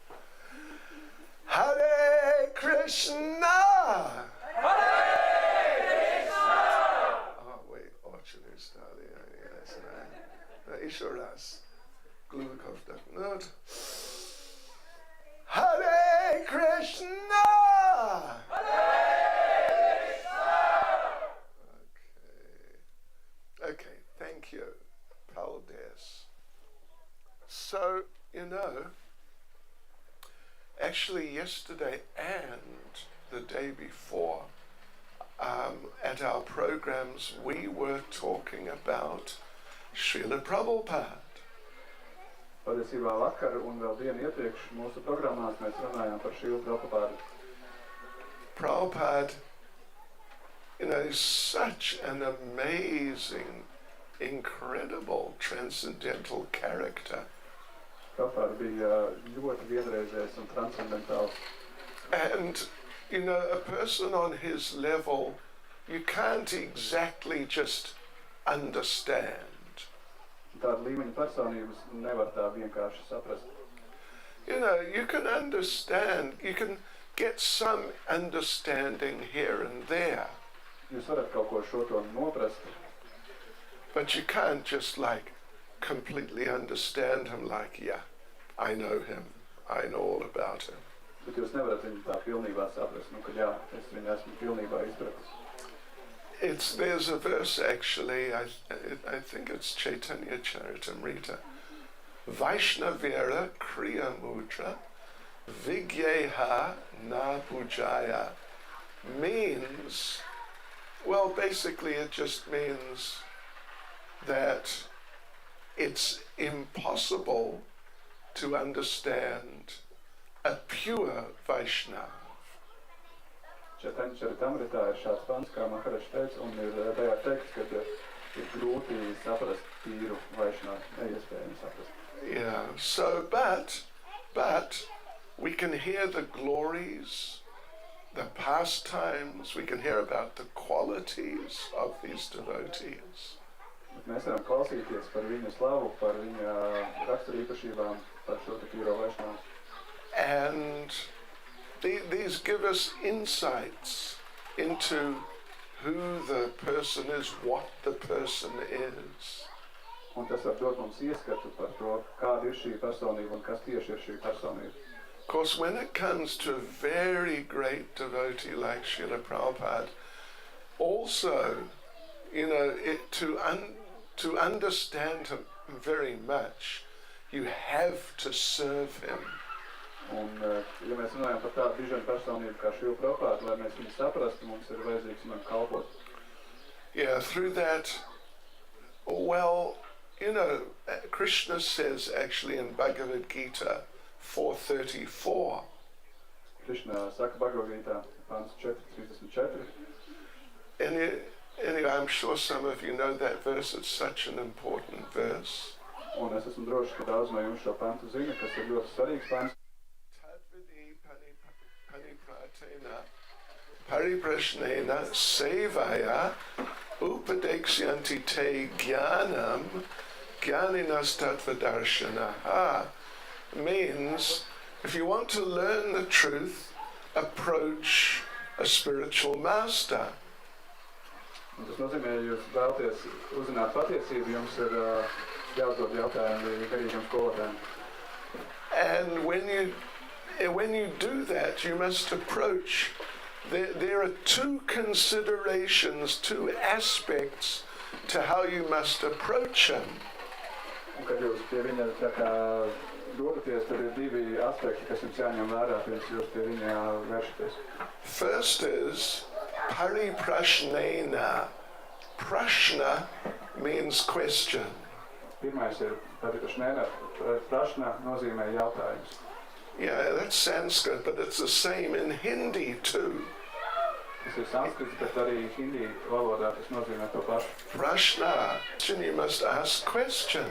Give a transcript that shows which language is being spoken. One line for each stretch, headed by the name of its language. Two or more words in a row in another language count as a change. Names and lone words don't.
Sanskrit: हरे कृष्ण!
Russian: Еще раз. Глубоко вдохнуть.
Sanskrit: हरे कृष्ण!
English: Okay, thank you.
Latvian: Paldes.
English: So, you know, actually yesterday and the day before, at our programs, we were talking about Srila Prabhupada.
Latvian: Patiesībā vakar un vēl dienu iepriekš mūsu programmās mēs runājām par Srilu Prabhupādu.
English: Prabhupada, you know, is such an amazing, incredible, transcendental character.
Latvian: Prabhupāda bija ļoti vienreizējs un transcendentāls.
English: And, you know, a person on his level, you can't exactly just understand.
Latvian: Tāda līmeņa personības nevar tā vienkārši saprast.
English: You know, you can understand, you can get some understanding here and there.
Latvian: Jūs varat kaut ko šo to noprast.
English: But you can't just like completely understand him like, yeah, I know him, I know all about him.
Latvian: Bet jūs nevarat viņu tā pilnībā saprast, ka jā, es viņu esmu pilnībā izpratis.
English: There's a verse actually, I think it's Chaitanya Charitamrita.
Bangla: বৈষ্ণবের ক্রিয়া মুদ্রা বিজ্ঞেহ না বুঝয়
English: means, well, basically it just means that it's impossible to understand a pure Vaishnava.
Latvian: Chaitanya Charitamritā ir šāds pants, kā Maharaja teica, un ir tajā teikts, ka ir grūti saprast tīru Vaishnavu, neiespējami saprast.
English: Yeah, so, but we can hear the glories, the pastimes, we can hear about the qualities of these devotees.
Latvian: Bet mēs varam klausīties par viņu slavu, par viņa raksturīpašībām, par šo tīro Vaishnavu.
English: And these give us insights into who the person is, what the person is.
Latvian: Un tas var dot mums ieskatu par to, kāda ir šī personība un kas tieši ir šī personība.
English: Of course, when it comes to a very great devotee like Srila Prabhupada, also, you know, to understand him very much, you have to serve him.
Latvian: Un, ja mēs runājam par tādu dižanu personību kā Srila Prabhupādu, lai mēs viņu saprastu, mums ir vajadzīgs viņam kalpot.
English: Yeah, through that, well, you know, Krishna says actually in Bhagavad Gita 4:34.
Latvian: Krishna saka Bhagavad Gita, pāns 4:34.
English: Anyway, I'm sure some of you know that verse. It's such an important verse.
Latvian: Un es esmu drošs, ka daudz no jums šo pantu zina, kas ir ļoti svarīgs pants.
Sanskrit: परिप्रश्नेन सेवया उपदेक्ष्यन्ति ते ज्ञानं ज्ञानिनस् तत्त्वदर्शिनः
English: means if you want to learn the truth, approach a spiritual master.
Latvian: Un tas nozīmē, ja jūs vēlaties uzzināt patiesību, jums ir jāuzdod jautājumi garīgiem skolotājiem.
English: And when you do that, you must approach. There are two considerations, two aspects to how you must approach him.
Latvian: Un kad jūs pie viņa tā kā dodaties, tad ir divi aspekti, kas jums jāņem vērā, pirms jūs pie viņa vēršaties.
English: First is pariprashnena. Prashna means question.
Latvian: Pirmais ir pariprashnena. Prashna nozīmē jautājums.
English: Yeah, that's Sanskrit, but it's the same in Hindi too.
Latvian: Tas ir sanskrits, bet arī hindi valodā tas nozīmē to pašu.
English: Prashna, you must ask questions.